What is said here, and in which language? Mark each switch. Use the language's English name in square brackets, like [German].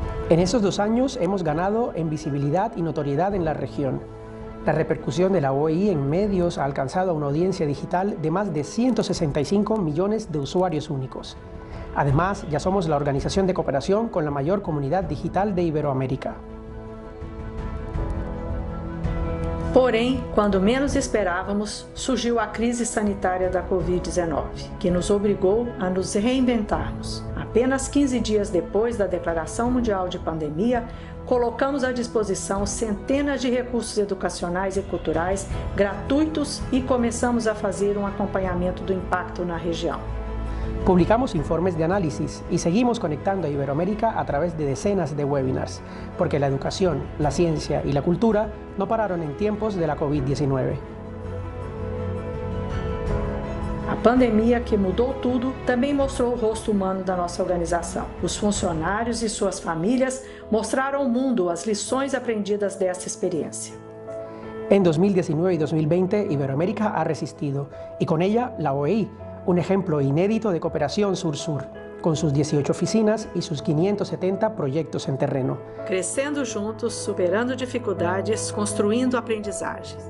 [Spanish] En estos 2 años hemos ganado en visibilidad y notoriedad en la región. La repercusión de la OEI en medios ha alcanzado a una audiencia digital de más de 165 millones de usuarios únicos. Además, ya somos la organización de cooperación con la mayor comunidad digital de Iberoamérica. [Portuguese] Porém, quando menos esperávamos, surgiu a crise sanitária da Covid-19, que nos obrigou a nos reinventarmos. Apenas 15 dias depois da Declaração Mundial de Pandemia, colocamos à disposição centenas de recursos educacionais e culturais gratuitos e começamos a fazer um acompanhamento do impacto na região. [Spanish] Publicamos informes de análisis y seguimos conectando a Iberoamérica a través de decenas de webinars, porque la educación, la ciencia y la cultura no pararon en tiempos de la COVID-19. [Portuguese] A pandemia, que mudou tudo, também mostrou o rosto humano da nossa organização. Os funcionários e suas famílias mostraram ao mundo as lições aprendidas dessa experiência. [Spanish] En 2019 y 2020, Iberoamérica ha resistido, y con ella la OEI, un ejemplo inédito de cooperación sur-sur, con sus 18 oficinas y sus 570 proyectos en terreno. [Portuguese] Crescendo juntos, superando dificuldades, construindo aprendizajes.